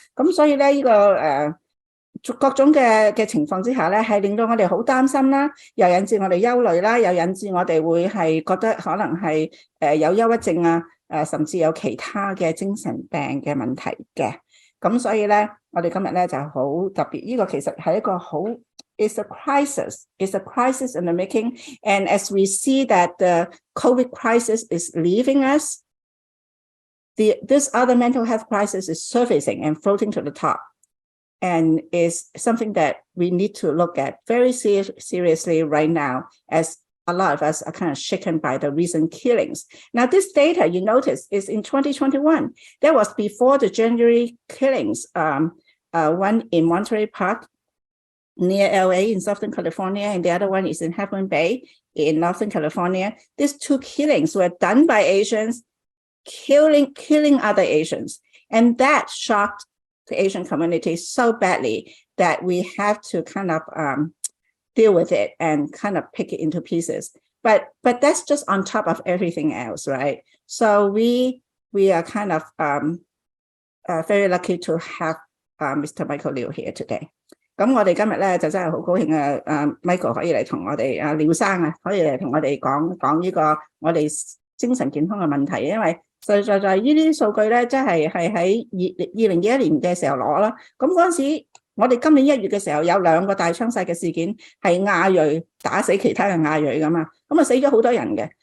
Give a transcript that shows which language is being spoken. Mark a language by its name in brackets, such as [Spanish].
[Cantonese] 咁所以咧呢個各種嘅情況之下咧，係令到我哋好擔心啦，又引致我哋憂慮啦，又引致我哋會係覺得可能係有憂鬱症啊，甚至有其他嘅精神病嘅問題嘅。咁所以咧，我哋今日咧就好特別，呢個其實係一個好 [English] it's a crisis in the making. And as we see that the COVID crisis is leaving us, this other mental health crisis is surfacing and floating to the top. And is something that we need to look at very seriously right now, as a lot of us are kind of shaken by the recent killings. Now, this data, you notice, is in 2021. That was before the January killings, one in Monterey Park near LA in Southern California, and the other one is in Half Moon Bay in Northern California. These 2 killings were done by Asians, killing other Asians. And that shocked the Asian community so badly that we have to kind of deal with it and kind of pick it into pieces. But that's just on top of everything else, right? So we are kind of very lucky to have Mr. Michael Liao here today. [Cantonese] 咁我哋今日咧就真係好高興Michael 可以嚟同我哋廖生啊，可以嚟同我哋講呢個我哋精神健康嘅問題，因為實在呢啲數據咧，真係喺2021年嘅時候攞啦。咁嗰陣時，我哋今年1月嘅時候有2個大槍殺嘅事件，係亞裔打死其他嘅亞裔噶嘛，咁啊死咗好多人嘅。